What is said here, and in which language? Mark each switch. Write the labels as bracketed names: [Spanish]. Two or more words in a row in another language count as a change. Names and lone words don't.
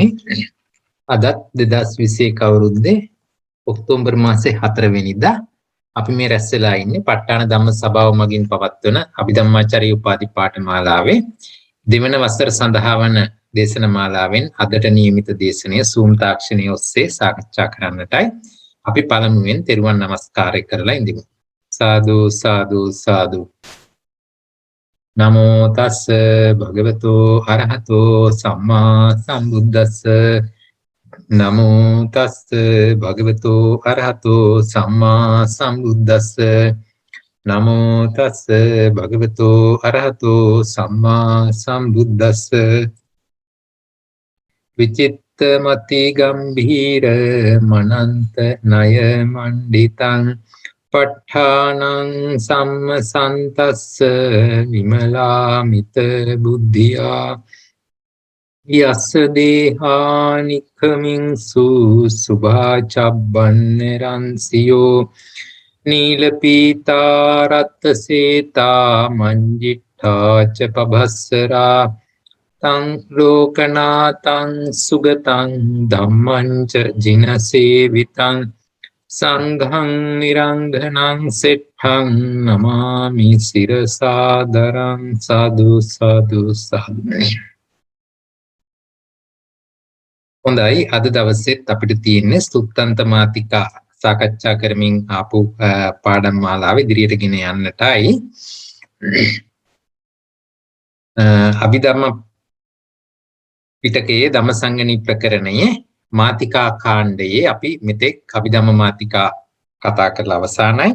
[Sinhala] අදත් 2021 අවුරුද්දේ ඔක්තෝබර් මාසේ 4 වෙනිදා අපි මේ රැස් වෙලා ඉන්නේ ප ဋ ාණ ධම්ම සභාව මගින් පවත්වන අභිධම්මාචාර්ය උපාධි පාඨමාලාවේ දෙවන වසර සඳහා වන දේශන මාලාවෙන් අදට නියමිත දේශනය Zoom තාක්ෂණය ඔස්සේ සාකච්ඡා කරන්නටයි අපි පළමුවෙන් තෙරුවන් නමස්කාරය කරලා ඉඳිමු. [Pali] සාදු සාදු සාදු. නමෝ තස්ස භගවතු අරහතෝ සම්මා සම්බුද්දස්ස. නමෝ තස්ස භගවතු අරහතෝ සම්මා සම්බුද්දස්ස. නමෝ තස්ස භගවතු අරහතෝ සම්මා සම්බුද්දස්ස. විචිත්තමති ගම්භීර මනන්ත ණය මණ්ඩිතං ප ဋ ාණං සම්මසන්තස්ස විමලාමිත බුද්ධියා යස්ස දේහානික්ඛමින්සු සුභාචබ්බන්නරන්සියෝ නීලපීතා රත්සේතා මංජිට්ඨා ච පබස්සරා තං ලෝකනාතං සුගතං ධම්මං ච ජිනසේවිතං සංඝං නිරංඝනං සෙට්ඨං නමාමි සිරසාදරං සාදු සාදු සාදු. [Sinhala] හොඳයි, අද දවසෙත් අපිට තියෙන්නේ සුත්තන්ත මාතිකා සාකච්ඡා කරමින් ආපු පාඩම් මාලාව ඉදිරියට ගෙන යන්නටයි. අභිධර්ම පිටකයේ ධම්මසංගණි ප්‍රකරණයේ මාතිකා කාණ්ඩයේ අපි මෙතෙක් අභිධම්ම මාතිකා කතා කරලා අවසానයි.